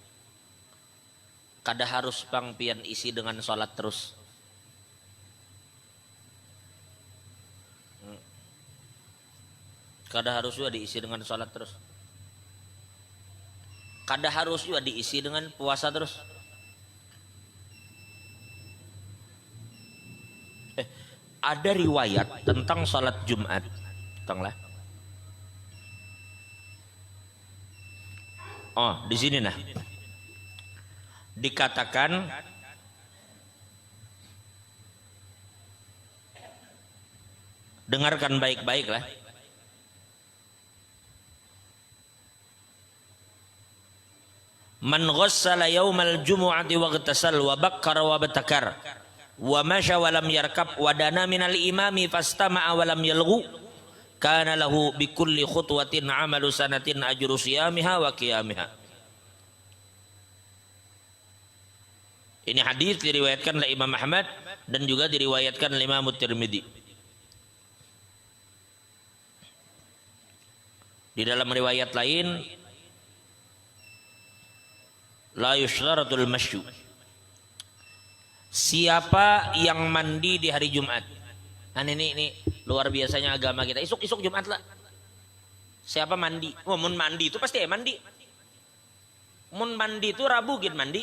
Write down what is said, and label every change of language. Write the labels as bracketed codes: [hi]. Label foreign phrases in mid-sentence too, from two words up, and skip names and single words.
[bjn] kada harus bang pian isi dengan sholat terus. Kada harus juga diisi dengan sholat terus. Kada harus juga diisi dengan puasa terus. Ada riwayat tentang sholat Jumat, tenglah. Oh, di sini nah. Dikatakan dengarkan baik-baik lah. [ar] من غسل يوم الجمعة واغتسل وبكر وابتكر ومشى ولم يركب ودنا من الإمام فاستمع ولم يلغ كان له بكل خطوة عمل سنة أجر صيامها وقيامها. [id] Ini hadis diriwayatkan oleh Imam Ahmad dan juga diriwayatkan oleh Imam Tirmidzi. Di dalam riwayat lain, [ar] لا يشترط المشي. [id] Siapa yang mandi di hari Jumat? Nah ini luar biasanya agama kita. [bjn] Isuk Jumat lah. Siapa mandi? Oh, mun mandi itu pasti mandi. Mun mandi itu Rabu gin mandi.